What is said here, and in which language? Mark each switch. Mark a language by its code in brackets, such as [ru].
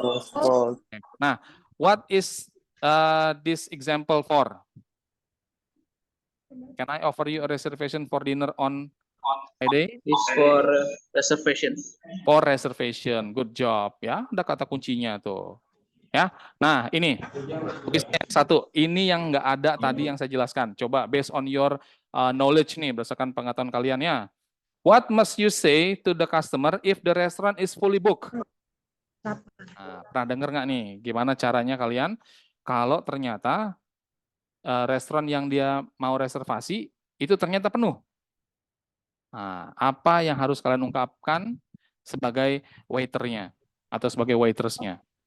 [en] False. Nah, what is this example for? Can I offer you a reservation for dinner on Friday? Is for reservation. For reservation, good job ya. [id] Ada kata kuncinya tuh. Ya. Nah, ini kuisnya yang satu. Ini yang nggak ada tadi yang saya jelaskan. Coba [en] based on your knowledge [id] nih, berdasarkan pengetahuan kalian ya. [en] What must you say to the customer if the restaurant is fully booked? [id] Nah, pernah dengar nggak nih? Gimana caranya kalian kalau ternyata restoran yang dia mau reservasi itu ternyata penuh? Nah, apa yang harus kalian ungkapkan sebagai waiternya atau sebagai waitersnya?